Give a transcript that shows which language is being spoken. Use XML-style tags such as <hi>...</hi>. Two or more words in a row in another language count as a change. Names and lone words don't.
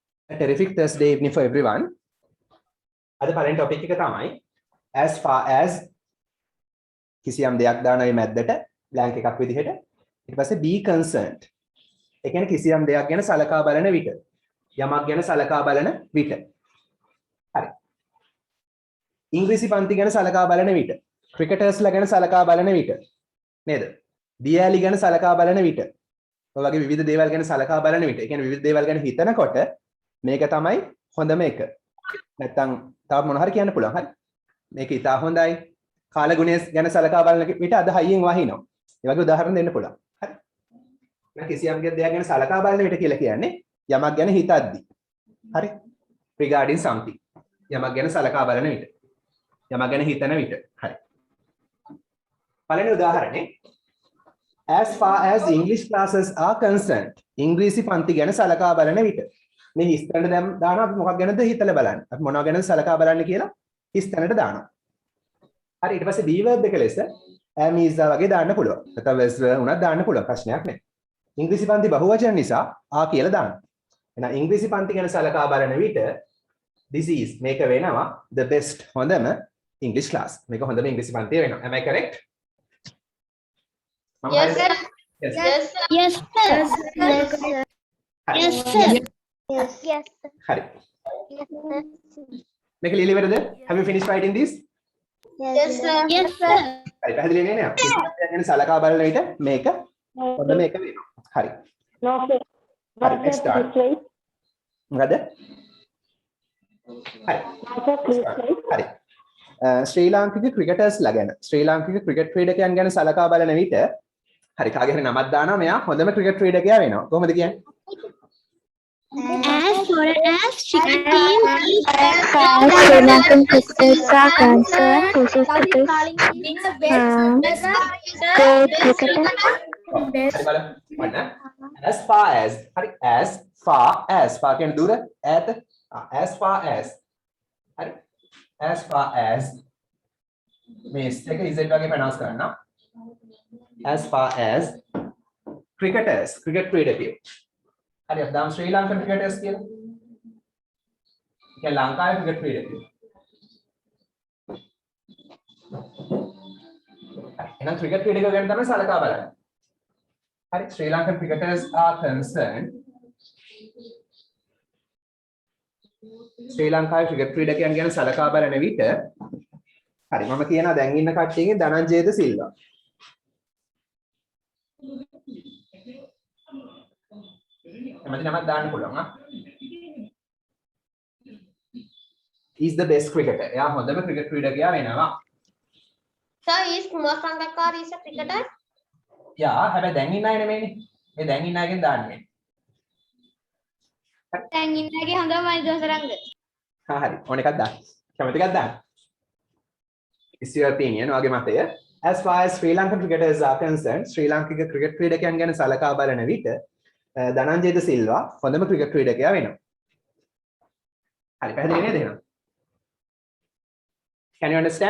<en>A terrific Thursday evening for everyone.</en> <si>අද පළවෙනි topic එක තමයි</si> <en>as far as</en> <si>කිසියම් දෙයක් දාන ඒ මැද්දට blank එකක් විදිහට ඊට පස්සේ</si> <en>be concerned.</en> <si>ඒ කියන්නේ කිසියම් දෙයක් ගැන සලකා බලන විට යමක් ගැන සලකා බලන විට. හරි. ඉංග්‍රීසි පන්ති ගැන සලකා බලන විට ක්‍රිකටර්ස්ලා ගැන සලකා බලන විට නේද? දියාලි ගැන සලකා බලන විට ඔය වගේ විවිධ දේවල් ගැන සලකා බලන විට ඒ කියන්නේ විවිධ දේවල් ගැන හිතනකොට මේක තමයි හොඳම එක. නැත්තම් තව මොන හරි කියන්න පුළුවන්. හරි. මේක ඉතා හොඳයි. කාලගුණය ගැන සලකා බලන විට අද හයියෙන් වහිනවා. ඒ වගේ උදාහරණ දෙන්න පුළුවන්. හරි. මම කිසියම් දෙයක් ගැන සලකා බලන විට කියලා කියන්නේ යමක් ගැන හිතද්දි. හරි.</si> <en>regarding something.</en> <si>යමක් ගැන සලකා බලන විට. යමක් ගැන හිතන විට. හරි. පළවෙනි උදාහරණේ</si> <en>as far as English classes are concerned.</en> <si>ඉංග්‍රීසි පන්ති ගැන සලකා බලන විට. මේ හිස්තැනට දානවා අපි මොකක් ගැනද හිතලා බලන්න. අපි මොනවා ගැනද සලකා බලන්න කියලා හිස්තැනට දානවා. හරි ඊට පස්සේ</si> <en>be verb</en> <si>එක ලෙස</si> <en>am is</en> <si>වගේ දාන්න පුළුවන්. නැත්නම් was උනත් දාන්න පුළුවන් ප්‍රශ්නයක් නැහැ. ඉංග්‍රීසි පන්ති බහුවචන නිසා ආ කියලා දාන්න. එහෙනම් ඉංග්‍රීසි පන්ති ගැන සලකා බලන විට</si> <en>this is</en> <si>මේක වෙනවා</si> <en>the best</en> <si>හොඳම</si> <en>English class.</en> <si>මේක හොඳම ඉංග්‍රීසි පන්තිය වෙනවා.</si> <en>Am I correct? Yes, sir. Yes. Yes, sir. Yes, sir. Yes, sir. Yes, sir. Yes, yes, sir.</en> <si>හරි.</si> <en>Yes, sir.</en> <si>මේක ලියලා ඉවරද?</si> <en>Have you finished writing this? Yes, sir. Yes, sir.</en> <si>හරි පැහැදිලි නේ නේද? ගැන සලකා බලන විට මේක හොඳම එක වෙනවා. හරි.</si> <en>No, sir. හරි let's start.</en> <si>මොකද? හරි. හරි. ශ්‍රී ලාංකික ක්‍රිකටර්ස්ලා ගැන ශ්‍රී ලාංකික ක්‍රිකට් ක්‍රීඩකයන් ගැන සලකා බලන විට හරි කාගේ හරි නමක් දානවා මෙයා හොඳම ක්‍රිකට් ක්‍රීඩකයා වෙනවා. කොහොමද කියන්නේ?</si> <en>As far as chicken team is Sri Lankan cricketers are concerned, this is the best cricketer. As far as හරි as far</en> <si>කියන්නේ දුර ඈත</si> <en>as far as හරි as far as මේ s එක z වගේ pronounce කරන්න as far as cricketers cricket</en> <si>ක්‍රීඩකයෝ හරි අපි දාමු</si> <en>Sri Lankan cricketers කියලා.</en> <si>කියන්නේ ලංකාවේ cricket ක්‍රීඩකයෝ. එහෙනම් cricket ක්‍රීඩකයෝ ගැන තමයි සලකා බලන්නේ. හරි</si> <en>Sri Lankan cricketers are concerned</en> <si>ශ්‍රී ලංකාවේ ක්‍රිකට් ක්‍රීඩකයන් ගැන සලකා බලන විට හරි මම කියනවා දැන් ඉන්න කට්ටියගෙන් ධනංජයද සිල්වා එමෙන්න නමක් දාන්න පුළුවන් ආ</si> <en>is the best cricketer</en> <si>එයා හොඳම ක්‍රිකට් ක්‍රීඩකයා වෙනවා</si> <en>Sir, is Kumar Sangakkar is a cricketer?</en> <si>යා හැබැයි දැන් ඉන්න අය නෙමෙයිනේ මේ දැන් ඉන්න අයගෙන් දාන්නේ දැන් ඉන්නගේ හොඳම මනිදෝසරංග. හරි ඕන එකක් දාන්න කැමති එකක් දාන්න</si> <en>is your opinion</en> <si>ඔයාගේ මතය</si> <en>as far as Sri Lankan cricketers are concerned</en> <si>ශ්‍රී ලාංකික ක්‍රිකට් ක්‍රීඩකයන් ගැන සලකා බලන විට ධනංජයද සිල්වා හොඳම ක්‍රිකට් ක්‍රීඩකයා වෙනවා හරි පැහැදිලි නේද එහෙනම්</si> <en>can you understand</en>